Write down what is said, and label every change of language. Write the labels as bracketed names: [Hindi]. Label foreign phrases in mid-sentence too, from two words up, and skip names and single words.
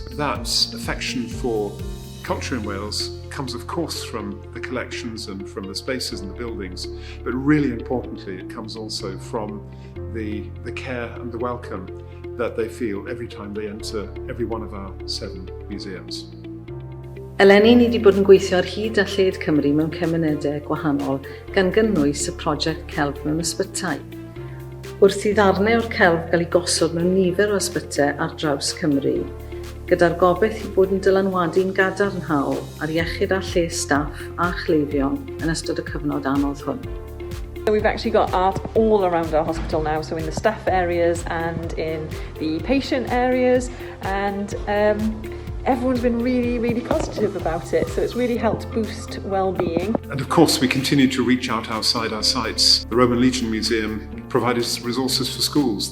[English] That affection for culture in Wales comes of course from the collections and from the spaces and the buildings, but really importantly it comes also from the care and the welcome that they feel every time they enter every one of our 7 museums. [Welsh] Eleni ni wedi bod yn gweithio ar hyd a lled Cymru mewn cymunedau gwahanol gan gynnwys y prosiect celf mewn ysbytau. Wrth i ddarnau o'r celf gael ei gosod mewn nifer o ysbytau ar draws Cymru, gyda'r gobeith i bod yn dylanwadu'n gadarnhaol ar iechyd a lles staff a chleifion yn ystod y cyfnod anodd hwn. [English] We've actually got art all around our hospital now, so in the staff areas and in the patient areas, and everyone's been really positive about it, so it's really helped boost well-being. And of course we continue to reach out outside our sites. The Roman Legion Museum provided resources for schools.